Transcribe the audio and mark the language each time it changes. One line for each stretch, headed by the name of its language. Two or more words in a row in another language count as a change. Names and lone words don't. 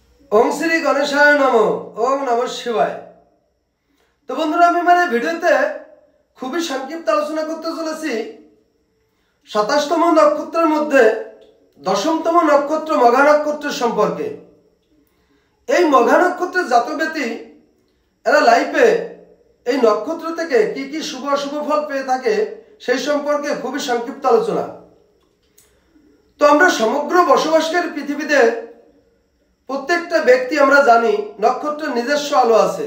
Sanskrit: ओम श्री गणेशाय नमो। ओम नमः शिवाय।
Bangla: তো বন্ধুরা ভিডিওতে খুব সংক্ষিপ্ত আলোচনা করতে চলেছি 27তম নক্ষত্রের মধ্যে 10মতম নক্ষত্র মঘা নক্ষত্র সম্পর্কে। এই মঘা নক্ষত্রের জাতক ব্যক্তি এরা লাইফে এই নক্ষত্র থেকে কি কি শুভ অশুভ ফল পেয়ে থাকে সেই সম্পর্কে খুবই সংক্ষিপ্ত আলোচনা। তো আমরা সমগ্র বসবাসকারী পৃথিবীতে প্রত্যেকটা ব্যক্তি আমরা জানি নক্ষত্রের নিজস্ব আলো আছে।